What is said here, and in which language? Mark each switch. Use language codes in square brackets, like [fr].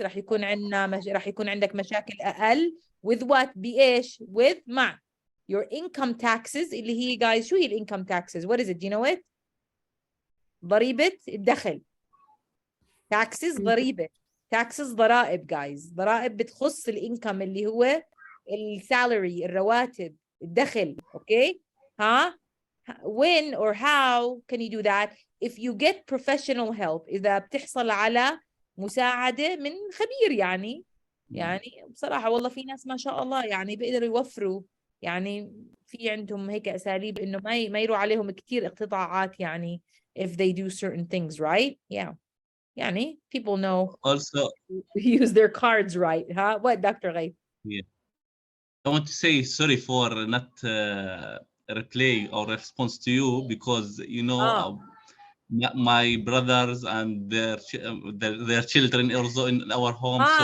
[ar] راح يكون عندك مشاكل أقل [en] with what؟ [ar] بإيش؟ with مع [en] your income taxes [ar] اللي هي guys شو هي [en] income taxes? What is it? Do you know it? [ar] ضريبة الدخل. Taxes ضريبة. Taxes ضرائب guys. ضرائب بتخص الانكم اللي هو السالري الرواتب الدخل. [en] Okay? ها؟ When or how can you do that? If you get professional help, [ar] إذا بتحصل على مساعدة من خبير يعني بصراحة والله في ناس ما شاء الله يعني بيقدروا يوفروا يعني في عندهم هيك أساليب إنه ما يروح عليهم كتير اقتطاعات يعني [en] if they do certain things right. Yeah. يعني people know Also, use their cards right. Huh? What, Dr. Ghaib? yeah. I want to say sorry for not reply or response to you because my brothers and their children also in our home, so